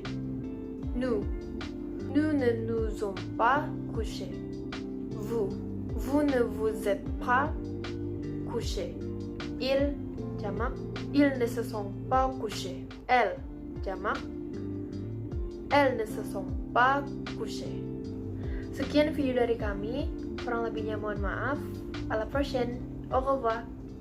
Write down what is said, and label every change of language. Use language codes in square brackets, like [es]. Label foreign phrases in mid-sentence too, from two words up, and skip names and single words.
[fr] Nous ne nous sommes pas couchés. Vous ne vous êtes pas couchés. Ils ne se sont pas couchés. Elles ne se sont pas couchées. [id] Sekian video dari kami, kurang lebihnya mohon maaf. [fr] À la prochaine. Au revoir.